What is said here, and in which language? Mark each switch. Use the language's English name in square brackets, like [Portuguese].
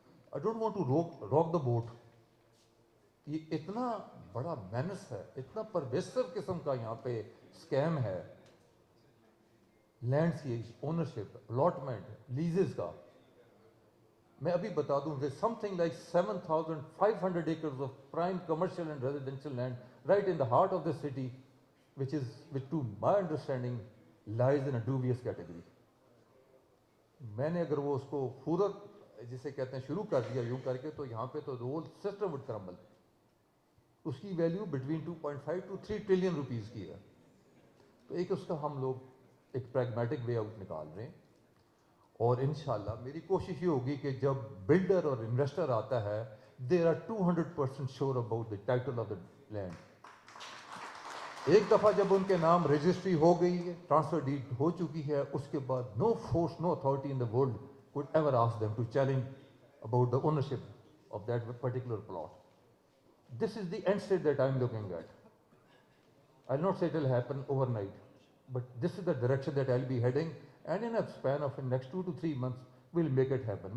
[English] I don't want to rock the boat. [Urdu] یہ اتنا بڑا مینس ہے, اتنا پرویسو قسم کا یہاں پہ اسکیم ہے, لینڈس کی اونرشپ, الاٹمنٹ, لیزز کا. میں ابھی بتا دوں, [English] Something like 7,500 acres of prime commercial and residential land right in the heart of the city, which to my understanding lies in a dubious category. [Urdu] میں نے اگر وہ اس کو فورت جسے کہتے ہیں شروع کر دیا یوں کر کے, تو یہاں پہ تو [English] Whole system would crumble. [Urdu] اس کی value between 2.5 to 3 trillion rupees کی ہے. تو ایک اس کا ہم لوگ ایک پریگمیٹک وے آؤٹ نکال رہے ہیں, اور انشاءاللہ میری کوشش یہ ہوگی کہ جب بلڈر اور انویسٹر آتا ہے, [English] They are 200% sure about the title of the land. [Urdu] ایک دفعہ جب ان کے نام رجسٹری ہو گئی ہے, ٹرانسفر ڈیڈ ہو چکی ہے, اس کے بعد [English] No force, no authority in the world could ever ask them to challenge about the ownership of that particular plot. This is the end state that I'm looking at. I'll not say it will happen overnight, but this is the direction that I'll be heading, and in a span of the next 2 to 3 months, we'll make it happen.